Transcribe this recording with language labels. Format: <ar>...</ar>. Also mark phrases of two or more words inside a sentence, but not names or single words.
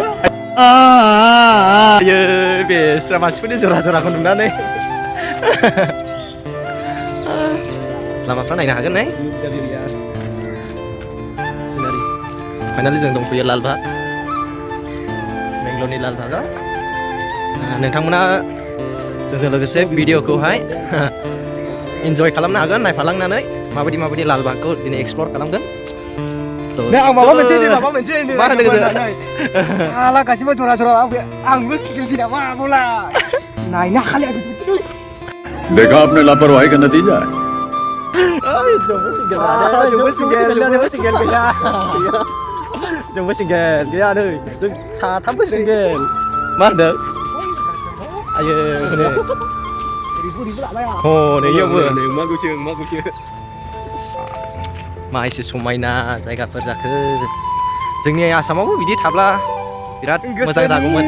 <brx>ayo besra मानसिफोरनि जरा-जराखौ नुनानै लामाफ्रा नायनो हागोन ने सिनारि फाइनालि जों दंफैयो लालबाग बेंगलरनि लालबागाव नोंथांमोना जोंजों लोगोसे भिडिअखौहाय इन्जय खालामनो हागोन नायफालांनानै माबायदि लालबागखौ दिनै एक्सप्लर खालामगोन आं माबा मोनसे मा होनदों साला गासिबो जरा आंबो सिगिलसै नामा बोला नायनो हाखाले</brx> <hi>देखा आपने लापरवाही का नतीजा है</hi> <brx>जोंबो सिंगेल गैया नै जों साथामबो सिंगेल मा होनदों आयो हनै इयावबो मा एसे समायना जायगाफोर जाखो जोंनि आसामावबो बिदि थाब्ला बिराद मोजां जागौमोन</brx>